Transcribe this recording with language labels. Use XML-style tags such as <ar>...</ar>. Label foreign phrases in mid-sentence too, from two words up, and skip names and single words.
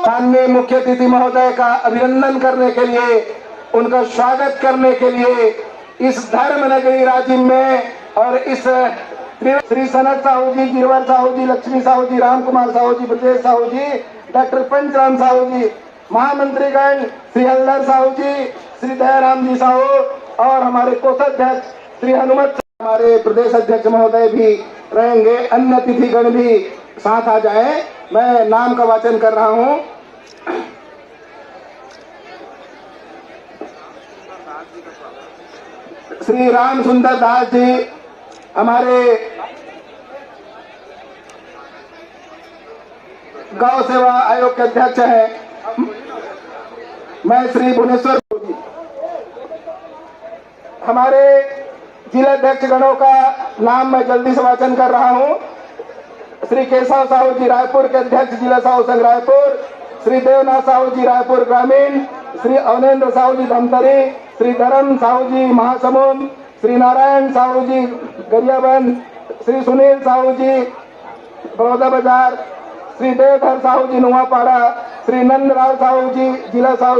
<hi>माननीय मुख्य अतिथि महोदय का अभिनंदन करने के लिए, उनका स्वागत करने के लिए इस धर्म नगरी राजिम में और इस श्री सनत साहू जी, गिरवर साहू जी, लक्ष्मी साहू जी, राम कुमार साहू जी, ब्रजेश साहू जी, डॉक्टर पंचराम साहू जी, महामंत्रीगण श्री हल्दर साहू जी, श्री दयाराम जी साहू और हमारे कोषाध्यक्ष श्री हनुमत, हमारे प्रदेश अध्यक्ष महोदय भी रहेंगे, अन्य अतिथिगण भी साथ आ जाए। मैं नाम का वाचन कर रहा हूँ। श्री राम सुंदर दास जी हमारे गौ सेवा आयोग के अध्यक्ष हैं। मैं श्री भुवनेश्वर जी, हमारे जिला अध्यक्ष गणों का नाम मैं जल्दी से वाचन कर रहा हूं। श्री केशव साहू जी रायपुर के अध्यक्ष जिला साहू संघ रायपुर, श्री देवनाथ साहू जी रायपुर ग्रामीण, श्री अवनेन्द्र साहू जी धमतरी, श्री धर्म साहू जी महासमुंद, श्री नारायण साहू जी गरियाबंद, श्री सुनील साहू जी बड़ौदा बाजार, श्री देवधर साहू जी नुआपाड़ा, श्री नंदलाल साहू जी जिला साहू</hi>